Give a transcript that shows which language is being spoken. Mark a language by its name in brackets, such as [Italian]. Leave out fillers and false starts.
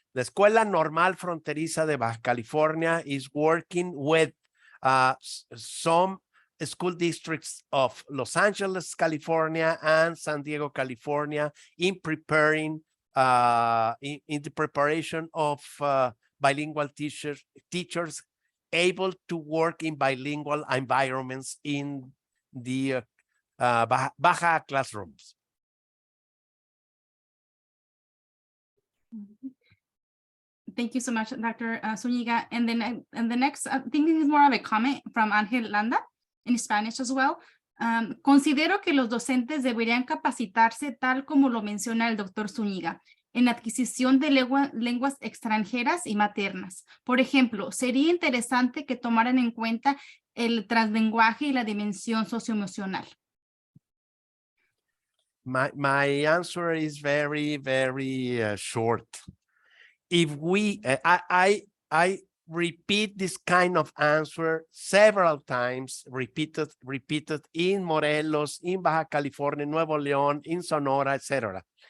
[English] La Escuela Normal Fronteriza de Baja California is working with some school districts of Los Angeles, California, and San Diego, California, in preparing in the preparation of bilingual teachers able to work in bilingual environments in the Baja classrooms. Thank you so much, Dr. Zúñiga. And then the next, I think this is more of a comment from Ángel Landa in Spanish as well. [Spanish] Considero que los docentes deberían capacitarse tal como lo menciona el doctor Zúñiga en adquisición de lenguas extranjeras y maternas. Por ejemplo, sería interesante que tomaran en cuenta el translenguaje y la dimensión socioemocional. [English] My answer is very, very short. If we, I repeat this kind of answer several times, repeated in Morelos, in Baja California, Nuevo León, in Sonora, etc.